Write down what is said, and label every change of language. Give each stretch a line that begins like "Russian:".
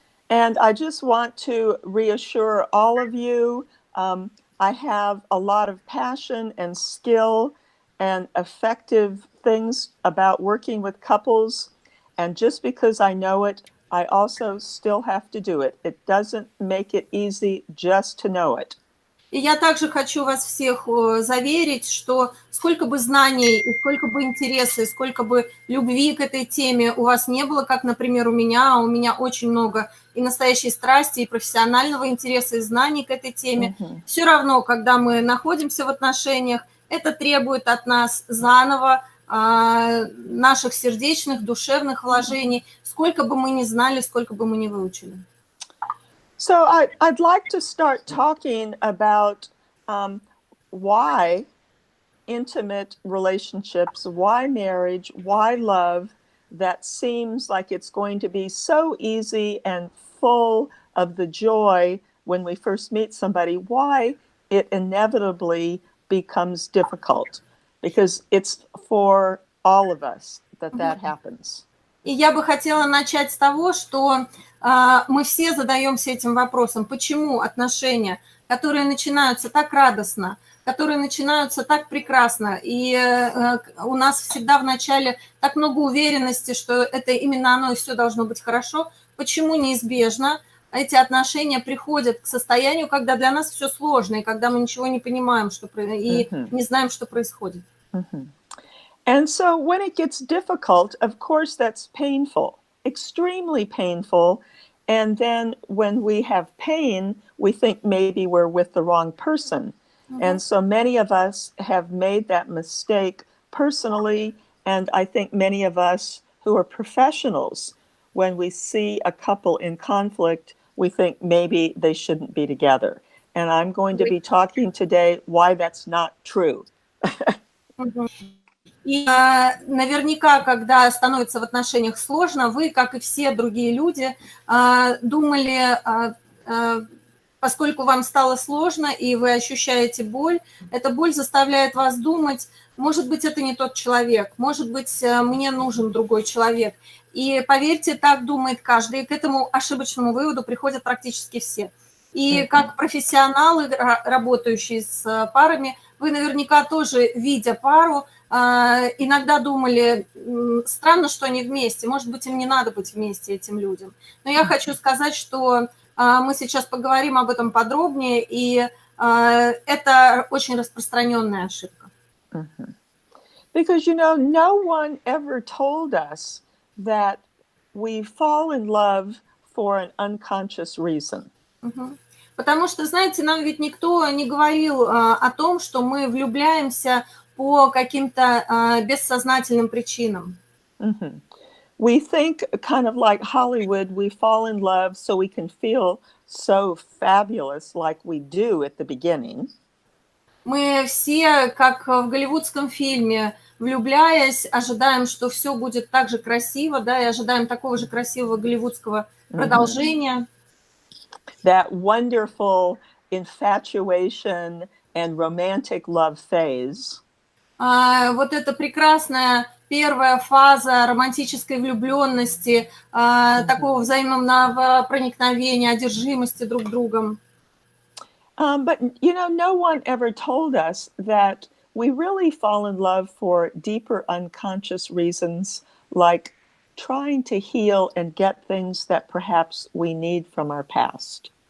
English: And I just want to reassure all of you, I have a lot of passion and skill and effective things about working with couples. And just because I know it, I also still have to do it. It doesn't make it easy just to know it.
Russian: И я также хочу вас всех заверить, что сколько бы знаний, и сколько бы интереса, и сколько бы любви к этой теме у вас не было, как, например, у меня очень много и настоящей страсти, и профессионального интереса, и знаний к этой теме. Все равно, когда мы находимся в отношениях, это требует от нас заново наших сердечных, душевных вложений, сколько бы мы ни знали, сколько бы мы ни выучили.
English: So I'd like to start talking about why intimate relationships, why marriage, why love, that seems like it's going to be so easy and full of the joy when we first meet somebody, why it inevitably becomes difficult, because it's for all of us that happens.
Russian: И я бы хотела начать с того, что мы все задаемся этим вопросом, почему отношения, которые начинаются так радостно, которые начинаются так прекрасно, и у нас всегда в начале так много уверенности, что это именно оно и все должно быть хорошо, почему неизбежно эти отношения приходят к состоянию, когда для нас все сложно, и когда мы ничего не понимаем, и не знаем, что происходит.
English: And so when it gets difficult, of course, that's painful, extremely painful. And then when we have pain, we think maybe we're with the wrong person. And so many of us have made that mistake personally. And I think many of us who are professionals, when we see a couple in conflict, we think maybe they shouldn't be together. And I'm going to be talking today why that's not true.
Russian: И наверняка, когда становится в отношениях сложно, вы, как и все другие люди, думали, поскольку вам стало сложно, и вы ощущаете боль, эта боль заставляет вас думать, может быть, это не тот человек, может быть, мне нужен другой человек. И поверьте, так думает каждый, и к этому ошибочному выводу приходят практически все. И как профессионалы, работающие с парами, вы наверняка тоже, видя пару, иногда думали, странно, что они вместе, может быть, им не надо быть вместе, этим людям. Но я хочу сказать, что мы сейчас поговорим об этом подробнее, и это очень распространенная ошибка.
English: Because, no one ever told us that we fall in love for an unconscious reason.
Russian: Потому что, знаете, нам ведь никто не говорил о том, что мы влюбляемся по каким-то бессознательным причинам.
English: We think kind of like Hollywood, we fall in love so we can feel so fabulous like we do at the beginning.
Russian: Мы все, как в голливудском фильме, влюбляясь, ожидаем, что все будет так же красиво, да, и ожидаем такого же красивого голливудского продолжения.
English: That wonderful infatuation and romantic love phase.
Russian: Вот эта прекрасная первая фаза романтической влюбленности, такого взаимного проникновения, одержимости друг другом.
English: But, no one ever told us that we really fall in love for deeper unconscious reasons, like trying to heal and get things that perhaps we need from our past.